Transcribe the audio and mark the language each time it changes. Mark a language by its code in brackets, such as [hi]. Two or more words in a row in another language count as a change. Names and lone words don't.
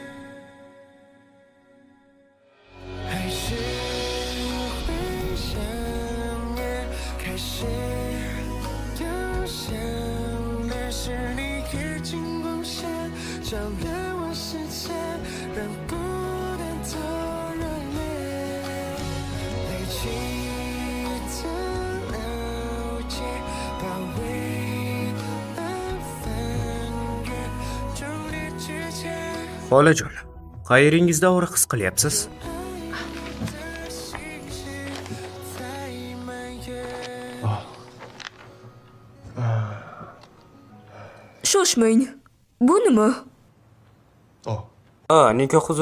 [zh] 还是会想念，开始又想念，是你贴近光线，照亮我视线，让孤单多热烈，累积的了解，把未来翻越，终点之前。 [uz] Xolajon, qayeringizni og'riq his qilyapsiz? Shoshmang. Bu nima? Nikoh uzugi.